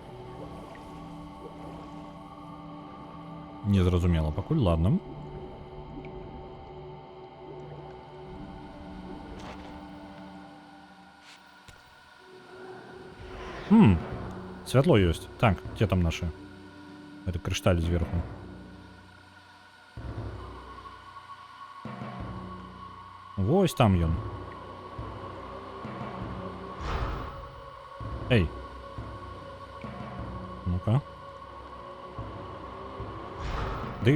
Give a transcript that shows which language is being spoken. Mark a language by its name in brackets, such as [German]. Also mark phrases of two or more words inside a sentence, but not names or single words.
[Belarusian] Незразумела пакуль, ладно. Святло ёсць. [Russian] Так, где там наши? Это кришталь сверху. [Belarusian] Вось там ён. Эй. [Russian] Ну-ка. Да.